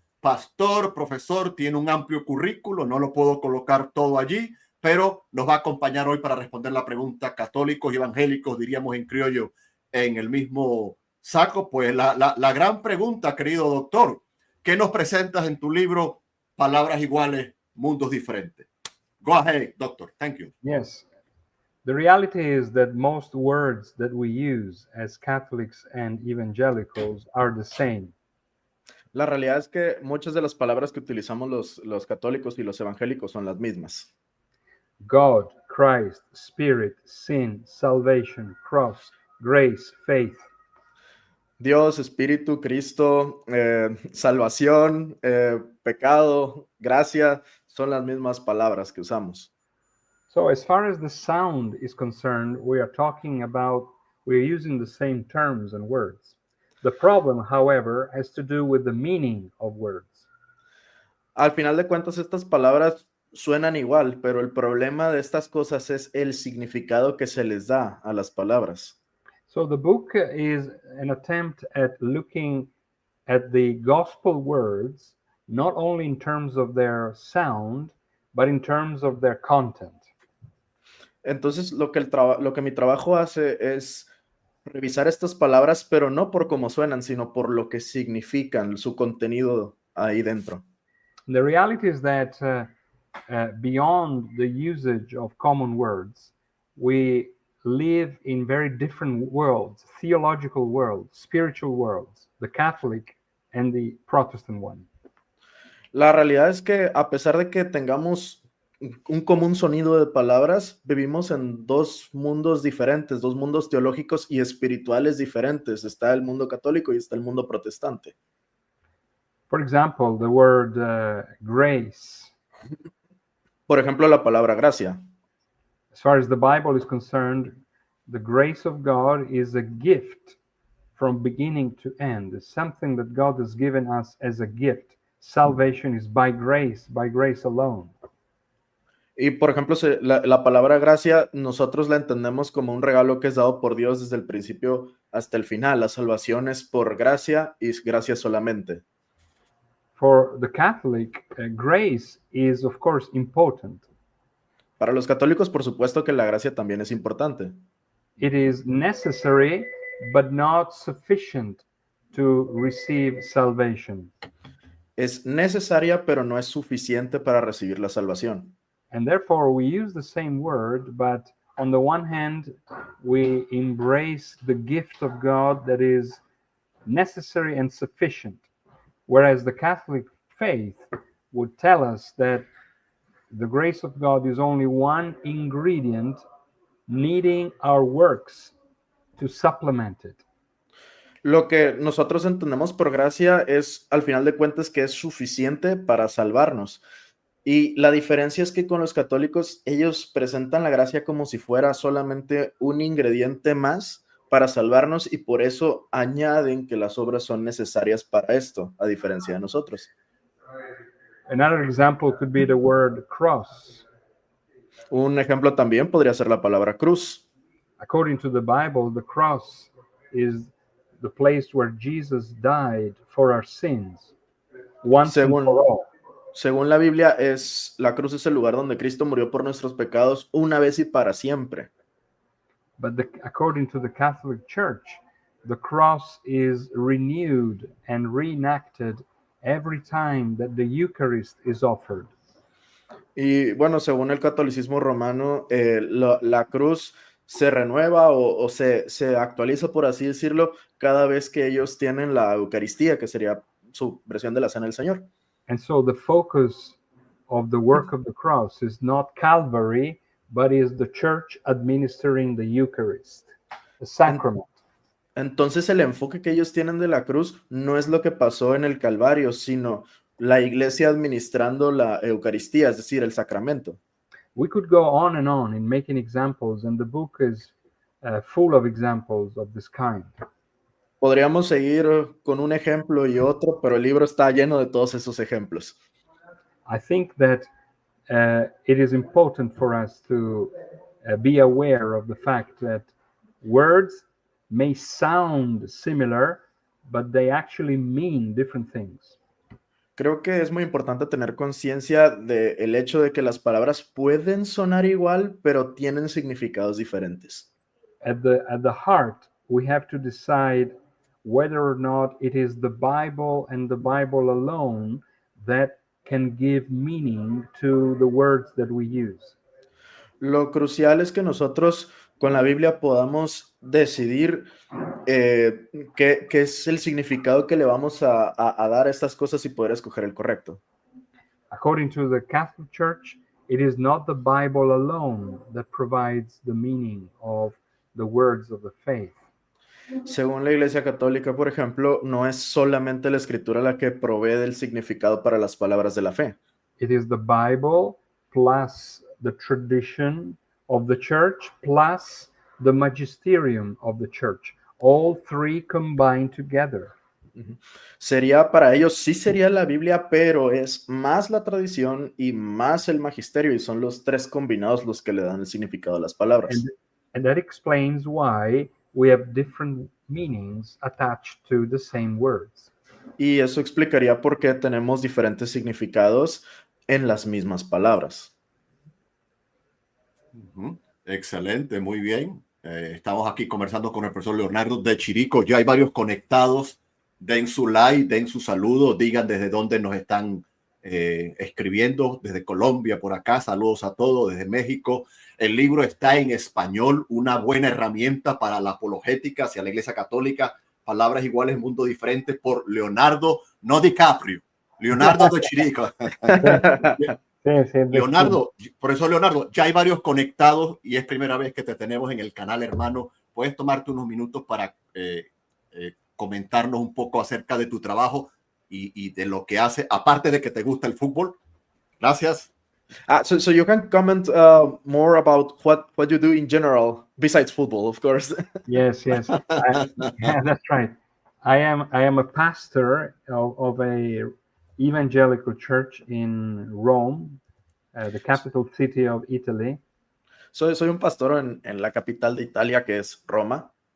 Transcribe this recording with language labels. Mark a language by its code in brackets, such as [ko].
[es] Pastor, profesor, tiene un amplio currículo, no lo puedo colocar todo allí, pero nos va a acompañar hoy para responder la pregunta católicos y evangélicos, diríamos en criollo, en el mismo saco. Pues la gran pregunta, querido doctor, ¿qué nos presentas en tu libro Palabras Iguales, Mundos Diferentes? [en] Go ahead, doctor. Thank you. Yes. The reality is that most words that we use as Catholics and evangelicals are the same. [es] La realidad es que muchas de las palabras que utilizamos los católicos y los evangélicos son las mismas. [en] God, Christ, Spirit, sin, salvation, cross, grace, faith. [es] Dios, Espíritu, Cristo, salvación, pecado, gracia, son las mismas palabras que usamos. [en] So as far as the sound is concerned, we're using the same terms and words. The problem, however, has to do with the meaning of words. [es] Al final de cuentas, estas palabras suenan igual, pero el problema de estas cosas es el significado que se les da a las palabras. [en] So the book is an attempt at looking at the gospel words, not only in terms of their sound, but in terms of their content. [es] Entonces, lo que mi trabajo hace es revisar estas palabras, pero no por cómo suenan, sino por lo que significan, su contenido ahí dentro. [en] The reality is that beyond the usage of common words, we live in very different worlds, theological worlds, spiritual worlds, the Catholic and the Protestant one. [es] La realidad es que a pesar de que tengamos un común sonido de palabras, vivimos en dos mundos diferentes, dos mundos teológicos y espirituales diferentes. Está el mundo católico y está el mundo protestante. [en] For example, the word grace. [es] Por ejemplo, la palabra gracia. [en] As far as the Bible is concerned, the grace of God is a gift from beginning to end. It's something that God has given us as a gift. Salvation is by grace alone. [es] Y por ejemplo, la palabra gracia, nosotros la entendemos como un regalo que es dado por Dios desde el principio hasta el final. La salvación es por gracia y gracia solamente. [en] For the Catholic, grace is of course important. [es] Para los católicos, por supuesto que la gracia también es importante. [en] It is necessary, but not sufficient to receive salvation. [es] Es necesaria, pero no es suficiente para recibir la salvación. [en] And therefore we use the same word, but on the one hand, we embrace the gift of God that is necessary and sufficient. Whereas the Catholic faith would tell us that the grace of God is only one ingredient needing our works to supplement it. [es] Lo que nosotros entendemos por gracia es, al final de cuentas, que es suficiente para salvarnos. Y la diferencia es que con los católicos, ellos presentan la gracia como si fuera solamente un ingrediente más para salvarnos y por eso añaden que las obras son necesarias para esto, a diferencia de nosotros. [en] Another example could be the word cross. [es] Un ejemplo también podría ser la palabra cruz. [en] According to the Bible, the cross is the place where Jesus died for our sins, once and for all. [es] Según la Biblia, la cruz es el lugar donde Cristo murió por nuestros pecados una vez y para siempre. [en] But according to the Catholic Church, the cross is renewed and reenacted every time that the Eucharist is offered. [es] Y bueno, según el catolicismo romano, la cruz se renueva o se actualiza, por así decirlo, cada vez que ellos tienen la Eucaristía, que sería su versión de la Cena del Señor. [en] And so the focus of the work of the cross is not Calvary, but is the church administering the Eucharist, the sacrament. [es] Entonces el enfoque que ellos tienen de la cruz no es lo que pasó en el Calvario, sino la iglesia administrando la Eucaristía, es decir, el sacramento. [en] We could go on and on in making examples, and the book is full of examples of this kind. [es] Podríamos seguir con un ejemplo y otro, pero el libro está lleno de todos esos ejemplos. [en] I think that it is important for us to be aware of the fact that words may sound similar, but they actually mean different things. [es] Creo que es muy importante tener conciencia del hecho de que las palabras pueden sonar igual, pero tienen significados diferentes. [en] At the heart, we have to decide whether or not it is the Bible and the Bible alone that can give meaning to the words that we use. [es] Lo crucial es que nosotros con la Biblia podamos decidir qué es el significado que le vamos a dar a estas cosas y poder escoger el correcto. [en] According to the Catholic Church, it is not the Bible alone that provides the meaning of the words of the faith. [es] Según la Iglesia Católica, por ejemplo, no es solamente la Escritura la que provee del significado para las palabras de la fe. [en] It is the Bible plus the tradition of the church plus the magisterium of the church. All three combined together. [es] Sería para ellos, sí sería la Biblia, pero es más la tradición y más el magisterio, y son los tres combinados los que le dan el significado a las palabras. [en] And that explains why we have different meanings attached to the same words. [es] Y eso explicaría por qué tenemos diferentes significados en las mismas palabras. Excelente, muy bien. Estamos aquí conversando con el profesor Leonardo de Chirico. Ya hay varios conectados. Den su like, den su saludo, digan desde dónde nos están escribiendo, desde Colombia, por acá. Saludos a todos, desde México. El libro está en español, una buena herramienta para la apologética hacia la Iglesia Católica. Palabras iguales, mundo diferente, por Leonardo, no DiCaprio, Leonardo de Chirico. Sí, Leonardo, por eso Leonardo, ya hay varios conectados y es primera vez que te tenemos en el canal, hermano. ¿Puedes tomarte unos minutos para comentarnos un poco acerca de tu trabajo y de lo que hace, aparte de que te gusta el fútbol? Gracias. [en] So you can comment more about what you do in general besides football, of course. Yes. Yeah, that's right. I am a pastor of a evangelical church in Rome, the capital city of Italy. [es] Soy un pastor en la capital de Italia, que es Roma.